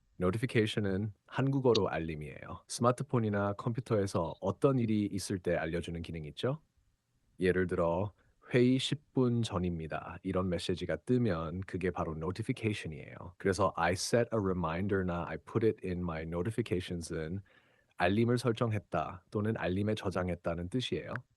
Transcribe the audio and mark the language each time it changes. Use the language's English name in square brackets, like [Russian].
[Korean] 노티피케이션은 한국어로 알림이에요. 스마트폰이나 컴퓨터에서 어떤 일이 있을 때 알려주는 기능이 있죠? 예를 들어 회의 10분 전입니다. 이런 메시지가 뜨면 그게 바로 notification이에요. 그래서 [English] I set a reminder [Korean] 나 [English] I put it in my notifications [Korean] 은 알림을 설정했다 또는 알림에 저장했다는 뜻이에요.